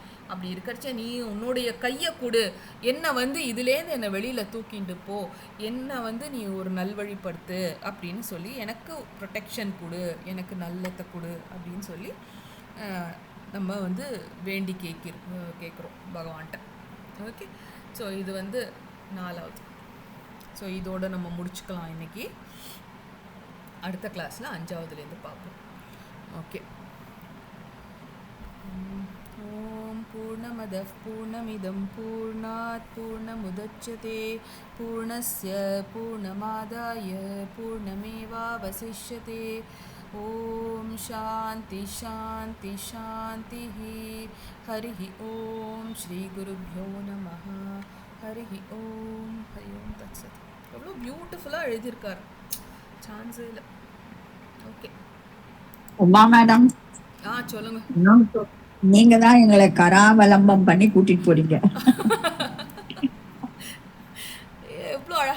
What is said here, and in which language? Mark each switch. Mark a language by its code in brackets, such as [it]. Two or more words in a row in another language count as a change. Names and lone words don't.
[ta] அப்படி இருக்கிறச்ச நீ உன்னுடைய கையை கொடு, என்னை வந்து இதுலேருந்து என்னை வெளியில் தூக்கிட்டு போ, என்னை வந்து நீ ஒரு நல்வழிப்படுத்து அப்படின்னு சொல்லி எனக்கு ப்ரொடெக்ஷன் கொடு, எனக்கு நல்லத்தை கொடு அப்படின்னு சொல்லி நம்ம வந்து வேண்டி கேட்குறோம் பகவான்கிட்ட. ஓகே, ஸோ இது வந்து 4வது. ஸோ இதோடு நம்ம முடிச்சுக்கலாம் இன்றைக்கி. அடுத்த கிளாஸில் 5வதுலேருந்து பார்ப்போம். [sa] ஓகே. ओम् पूर्णमदः पूर्णमिदं पूर्णात् पूर्णमुदच्यते पूर्णस्य पूर्णमादाय पूर्णमेवावशिष्यते. ओम् शान्ति शान्ति शान्ति. हरि ओम् श्री गुरुभ्यो नमः. हरि ओम् तत्सत्. [ta] எவ்வளோ பியூட்டிஃபுல்லாக எழுதியிருக்கார், சான்ஸே இல்லை. ஓகே உமா மேடம், சொல்லுங்க. நீங்க தான் எங்களை கராவலம்பம் பண்ணி கூட்டிட்டு போறீங்க. எவ்வளோ அழகா